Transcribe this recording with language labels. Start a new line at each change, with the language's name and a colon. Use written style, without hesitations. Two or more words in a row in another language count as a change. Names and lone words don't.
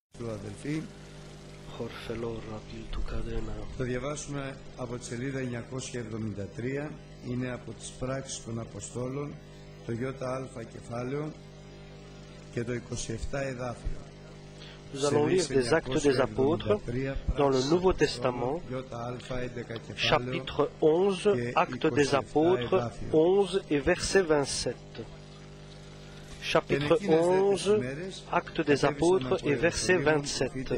Greek: Θα διαβάσουμε από τη σελίδα 973, είναι από τις πράξεις των Αποστόλων, το ΙΑ κεφάλαιο και το 27 εδάφιο.
French: Nous allons lire des Actes des Apôtres dans le Nouveau Testament, chapitre 11, Actes des Apôtres 11 et verset 27. Chapitre 11, Actes des Apôtres et verset 27.